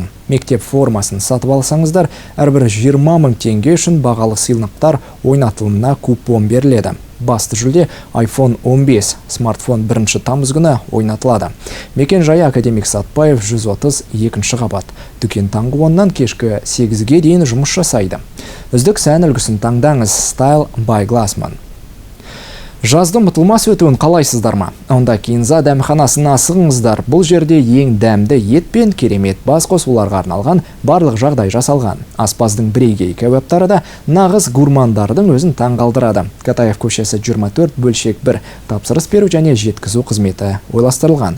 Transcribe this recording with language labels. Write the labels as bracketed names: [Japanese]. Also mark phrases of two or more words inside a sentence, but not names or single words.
[Kazakh] Мектеп формасын сатып алсаңыздар, әрбір 20 мың теңге үшін бағалы сыйлықтар ойнатылымына купон беріледі. Басты жүлде iPhone 15 смартфон 1 тамыз күні ойнатылады. Мекен жайы Академик Сатпаев 132 қабат. Дүкен таңғы 10-нан кешкі 8-ге дейін жұмыс жасайды. Үздік сән үлгісін таңдаңыз. [English] Style by Glassman. [Kazakh] Жазды ұмытылмас өтуін қалайсыздар ма? Онда Кинза дәмханасына асығыңыздар. Бұл жерде ең дәмді ет пен керемет бас қосуларға арналған барлық жағдай жасалған. Аспаздың бірегей кәуаптары да нағыз гурмандардың өзін таңғалдырады. Катаев көшесі 24 бөлшек 1 тапсырыс беру және жеткізу қызметі ойластырылған.